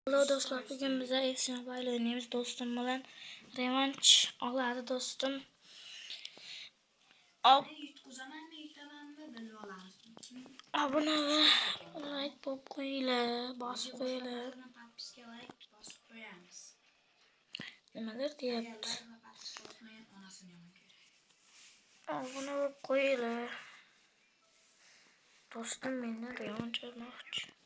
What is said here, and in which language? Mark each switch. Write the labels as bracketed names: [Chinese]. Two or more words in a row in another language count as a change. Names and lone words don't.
[Turkish] Hello dostlar, bugün bize FC Mobile oynuyoruz. [Uzbek] Dostum bilan revanş oladi dostum. [Turkish] Abone ve [Uzbek] like qo'yinglar, bosib qo'yinglar. Nimalar deyapti? Abone bo'lib qo'yinglar. Dostum meni revanş olmoqchi.